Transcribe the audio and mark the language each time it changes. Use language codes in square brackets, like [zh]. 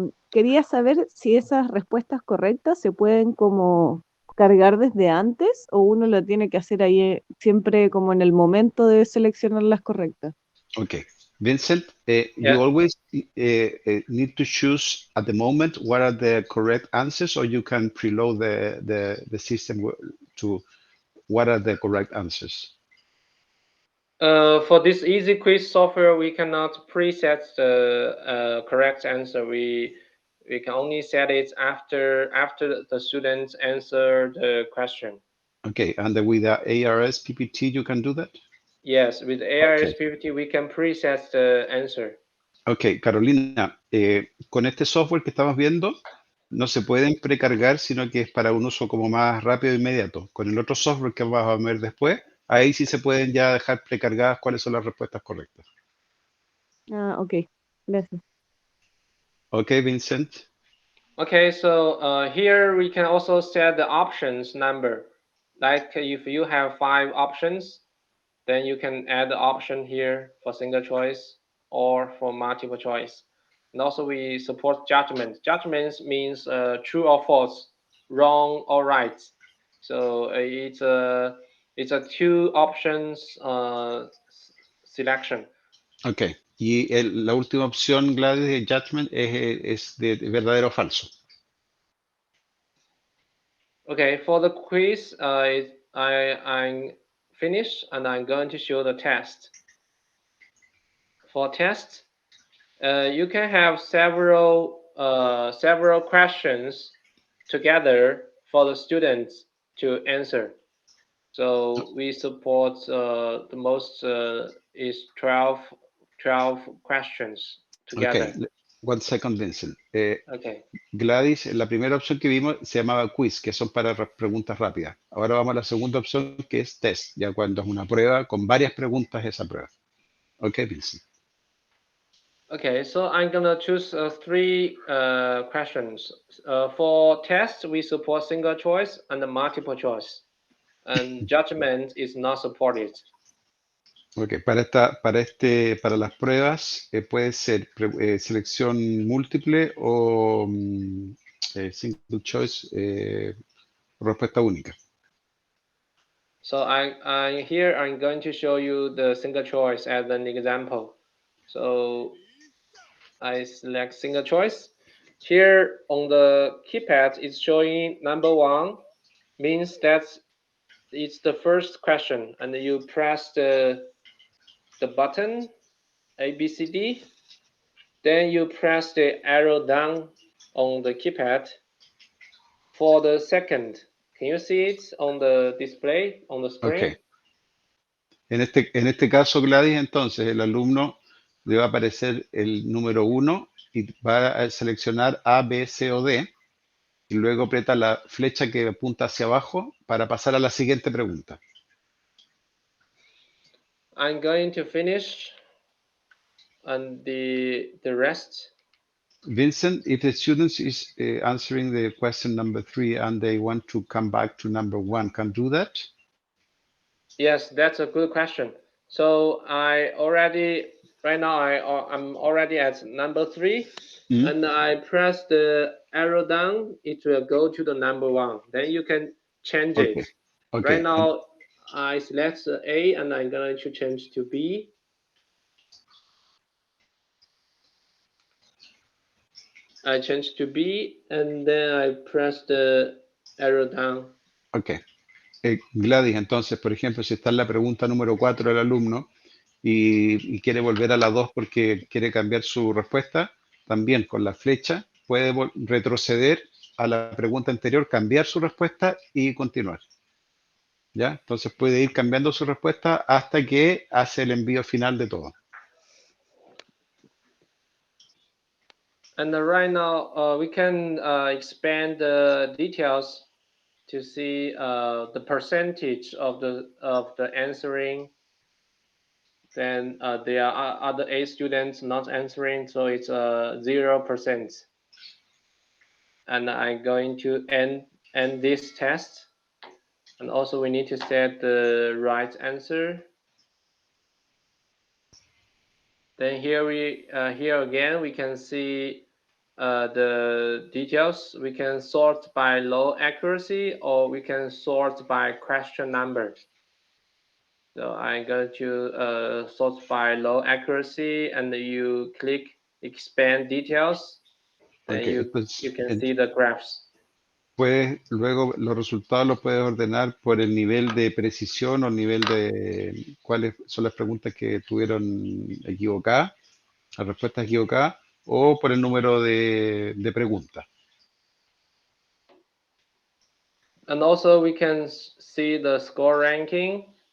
[es] Quería saber si esas respuestas correctas se pueden como cargar desde antes o uno lo tiene que hacer ahí siempre como en el momento de seleccionar las correctas. [en] Okay. Vincent, Yeah. you always need to choose at the moment what are the correct answers, or you can preload the system to what are the correct answers. For this easy quiz software, we cannot preset the correct answer. We can only set it after the students answer the question. Okay, and with the ARS PPT, you can do that? Yes, with ARS PPT, we can preset the answer. [es] Ok, Carolina, con este software que estamos viendo, no se pueden precargar, sino que es para un uso como más rápido e inmediato. Con el otro software que vamos a ver después, ahí sí se pueden ya dejar precargadas cuáles son las respuestas correctas. Ah, ok, gracias. [en] Ok, Vincent. Okay, so here we can also set the options number. Like if you have 5 options, then you can add the option here for single choice or for multiple choice. And also we support judgment. Judgments means true or false, wrong or right. So it's a 2 options selection. [es] Ok, y la última opción, Gladys, de judgment es de verdadero o falso. [en] Okay, for the quiz, I'm finished and I'm going to show the test. For test, you can have several questions together for the students to answer. So we support the most is 12 questions together. Ok, one second, Vincent. Okay. [es] Gladys, la primera opción que vimos se llamaba quiz, que son para preguntas rápidas. Ahora vamos a la segunda opción, que es test, ya cuando es una prueba con varias preguntas esa prueba. [en] Ok, Vincent. Okay, so I'm gonna choose 3 questions. For test, we support single choice and multiple choice, and judgment is not supported. [es] Ok, para las pruebas puede ser selección múltiple o [en] single choice, [es] respuesta única. [en] So I'm going to show you the single choice as an example. So I select single choice. Here on the keypad, it's showing number 1, means that it's the first question, and you press the button A, B, C, D. Then you press the arrow down on the keypad. For the second, can you see it on the display on the screen? Ok. [es] En este caso, Gladys, entonces el alumno le va a aparecer el número 1 y va a seleccionar A, B, C o D y luego aprieta la flecha que apunta hacia abajo para pasar a la siguiente pregunta. [en] I'm going to finish and the rest. Vincent, if the student is answering the question number 3 and they want to come back to number 1, can do that? Yes, that's a good question. So right now I'm already at number 3, and I press the arrow down. It will go to the number 1. Then you can change it. Okay. Right now I select A and I'm going to change to B. I change to B, and then I press the arrow down. Ok. [es] Gladys, entonces, por ejemplo, si está en la pregunta número 4 del alumno y quiere volver a la 2 porque quiere cambiar su respuesta, también con la flecha puede retroceder a la pregunta anterior, cambiar su respuesta y continuar. ¿Ya? Entonces puede ir cambiando su respuesta hasta que hace el envío final de todo. [en] And right now, we can expand the details to see the percentage of the answering. Then there are other 8 students not answering, so it's 0%. And I'm going to end this test. And also we need to set the right answer. Then here again we can see the details. We can sort by low accuracy, or we can sort by question number. So I'm going to sort by low accuracy, and you click expand details, then Okay, you can see the graphs. [es] Luego los resultados los puedes ordenar por el nivel de precisión o el nivel de cuáles son las preguntas que tuvieron equivocadas, las respuestas equivocadas, o por el número de preguntas. [en] And also we can see the score ranking.